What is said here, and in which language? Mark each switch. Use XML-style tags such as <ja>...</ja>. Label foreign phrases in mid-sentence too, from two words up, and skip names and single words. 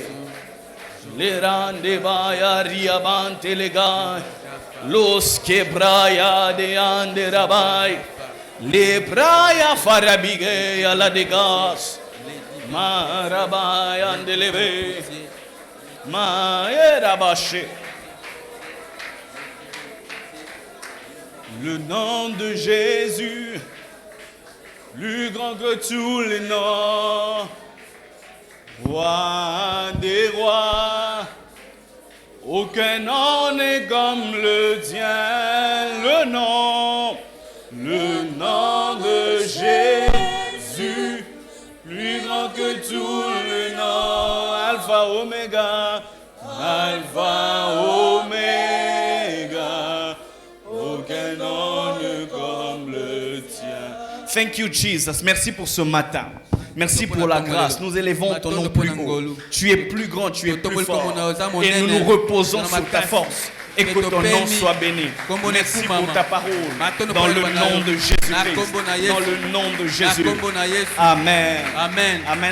<fr>Le rande baya riabante lega. Los quebraya de ande rabai. Le praya farabige a la degas. Marabai andeleve. Maerabache. Le nom de Jésus, plus grand que tous les noms. Roi des rois, aucun nom n'est comme le tien. Le nom de Jésus, plus grand que tous les noms. Alpha, Oméga, Alpha, Oméga, aucun nom n'est comme le tien.</fr> <en>Thank you, Jesus.</en> <fr>Merci pour ce matin. Merci pour la grâce. Nous élevons ton nom plus haut. Tu es plus grand, tu es plus fort. Et nous nous reposons sur ta force. Et que ton nom soit béni. Merci pour ta parole. Dans le nom de Jésus-Christ. Dans le nom de Jésus. Amen. Amen. Amen.</fr>